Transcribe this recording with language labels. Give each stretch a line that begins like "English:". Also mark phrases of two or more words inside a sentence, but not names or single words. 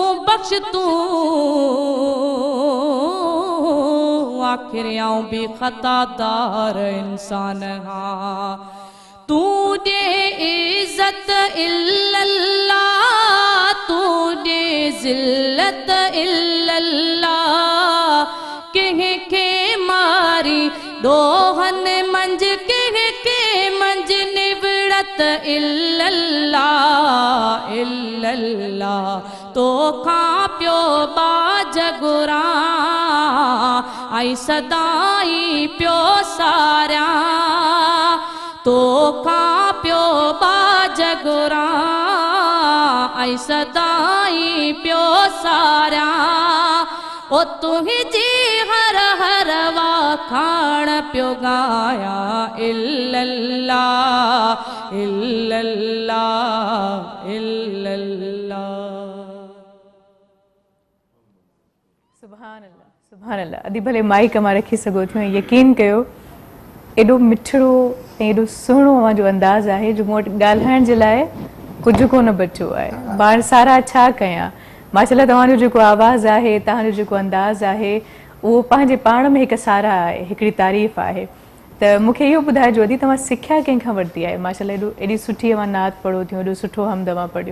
Sindhi: आखिर आऊं भी खतादार इंसान हाँ तूने इज्जत इल्लल्लाह तूने जिल्लत इल्लल्लाह कंहिंखे मारी दोहन मंझ कंहिंखे मंझ निबड़त
Arabic: إلا الله إلا الله
Sindhi: तोखां पियो बाज गुरां आई सदाई पियो सारिया तोखां पियो बाज गुरां आई सदाई पियो सारिया ओ तुंहिंजी हर हर वाखाण पियो गाया
Arabic: إلا الله إلا الله إلا الله سبحان الله
Sindhi: अदी भले माइक मां रखी सघो थियो यकीन कयो एॾो मिठड़ो ऐं एॾो सुहिणो अवां जो अंदाज़ आहे जो मूं वटि ॻाल्हाइण जे लाइ कुझु कोन बचियो आहे ॿार सारा छा कयां माशाल्लाह तव्हांजो जेको आवाज़ आहे तव्हांजो जेको अंदाज़ आहे उहो पंहिंजे पाण में हिकु सारा आहे हिकिड़ी तारीफ़ आहे त मूंखे इहो ॿुधाइजो अदी तव्हां सिखिया कंहिंखां वरिती आहे माशाल्लाह एॾी सुठी अवां नात पढ़ो थियूं एॾो सुठो हमदमा पढ़ियो